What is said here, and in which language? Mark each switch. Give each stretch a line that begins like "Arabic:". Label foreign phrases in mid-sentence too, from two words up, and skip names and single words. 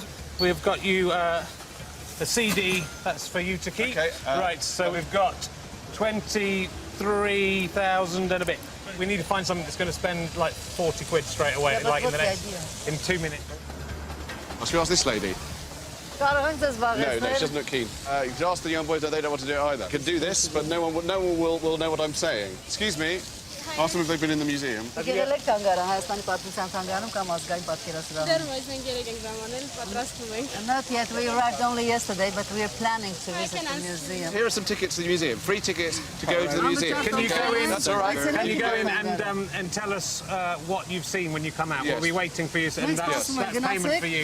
English: We've got you a CD, that's for you to keep. Okay, right, so we've got 23,000 and a bit. We need to find something that's going to spend like 40 quid straight away, Yeah, but like in what's the next, in 2 minutes. Must we ask this lady?
Armenian: Կարող ենք ձեզ
English: No, she
Armenian: զբաղեցնել։
English: doesn't look keen. You could ask the young boys that they don't want to do it either. Can do this, but no one will know what I'm saying. Excuse me. Ask them if they've been in the museum.
Armenian: Եկել թանգարան, Հայաստանի պատմության թանգարանում կամ ազգային պատկերասրահում։
English: Not yet. We arrived only yesterday, but we are planning to visit the museum. Here are some tickets to the museum. Free tickets to go to the museum. Can you go in? That's all right. Can you go in and tell us what you've seen when you come out? Yes. We'll be waiting for you, and that's payment for you.